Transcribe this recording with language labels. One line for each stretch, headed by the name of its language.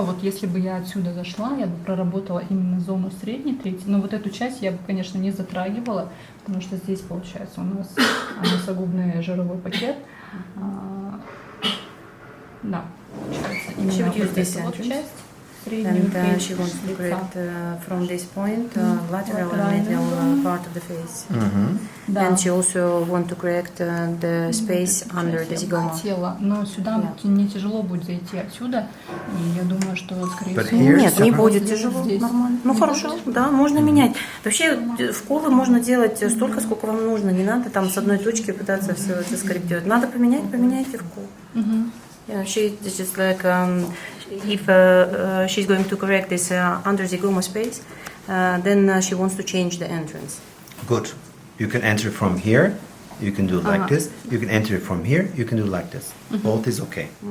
Russian: Вот если бы я отсюда зашла, я бы проработала именно зону средней трети. Но вот эту часть я бы, конечно, не затрагивала, потому что здесь, получается, у нас носогубный жировой пакет. Да, получается, именно вот эта вот часть.
English: And she wants to correct from this point lateral and medial part of the face. And she also wants to correct the space under the zygoma.
Russian: Хотела, но сюда не тяжело будет зайти отсюда, и я думаю, что скорее всего... Нет, не будет тяжело, нормально. Ну хорошо, да, можно менять. Вообще вколы можно делать столько, сколько вам нужно, не надо там с одной точки пытаться все это скорректировать. Надо поменять, поменяйте вкол.
English: Yeah, she just like if she's going to correct this under zygoma space, then she wants to change the entrance. Good. You can enter from here. You can do like this. You can enter from here. You can do like this. Both is okay.